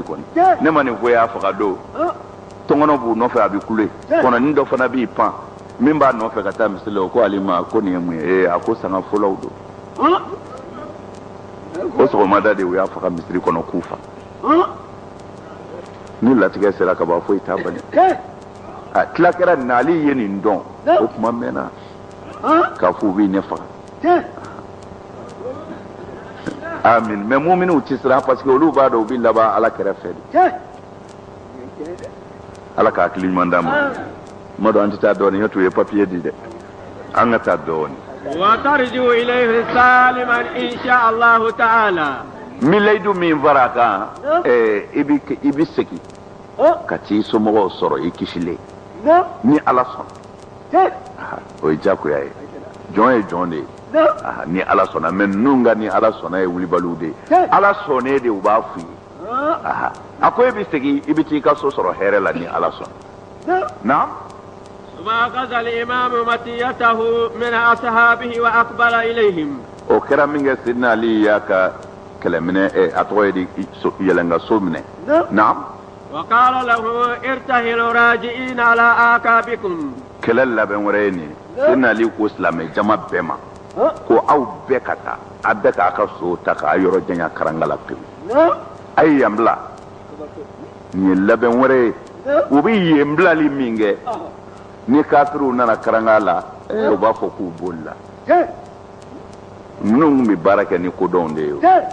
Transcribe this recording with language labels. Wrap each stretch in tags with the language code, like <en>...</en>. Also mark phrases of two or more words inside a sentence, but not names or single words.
<bm>kɔni ne ma nin fɔ y'a faga don tɔngɔnɔ b'u nɔfɛ a bɛ kule kɔnɔni dɔ fana b'i pan min b'a nɔfɛ ka taa misiri la o ko ale ma ko nin ye mun ye a ko sanga fɔlɔw don o sɔgɔmada de u y'a faga misiri kɔnɔ k'u fa ni latigɛ sera ka ban foyi t'a bali a tila kɛra nin na ale ye nin dɔn o kuma mɛnna k'a fɔ u b'i ɲɛ faga amin mais mu'minu ti siran</bm> <fr>parce que</fr> <bm>olu b'a dɔn u bɛ laban ala kɛrɛfɛ de ala k'a hakili ɲuman d'an ma ma dɔn an tɛ taa dɔɔnin ne tun ye papier di dɛ an ka taa dɔɔnin</bm> <ar>وترجو إليه سالما إن شاء الله تعالى</ar> <bm>min layidu min fara a kan i bɛ segin ka t'i somɔgɔw sɔrɔ i kisilen ni ala sɔnna o ye diyagoya ye jɔn ye jɔn de ye ni ala sɔnna mais ninnu ka ni ala sɔnna ye wulibaliw de ye ala sɔnnen de u b'a f'u ye a ko e bɛ segin i bɛ t'i ka so sɔrɔ hɛrɛ la ni ala sɔnna naam.</bm> <ar>ثم أخذ الإمام مطيته من أصحابه وأقبل إليهم</ar> <bm>o kɛra min kɛ sidina ali y'a ka kɛlɛminɛ a tɔgɔ ye di yɛlɛnka so minɛ naam.</bm> <ar>وقال له ارتحلوا راجعين على أعقابكم</ar> <bm>kɛlɛ labɛn wɛrɛ ye nin ye sidina ali ko silamɛ jama bɛɛ ma ko aw bɛɛ ka taa a bɛɛ k'a ka so ta k'a yɔrɔ janya karanga la pewu a ye yan bila nin ye labɛn wɛrɛ ye u bɛ yen bilali min kɛ ni kafiriw nana karanga la u b'a fɔ k'u bolila ninnu tun bɛ baara kɛ ni kodɔnw de ye</bm>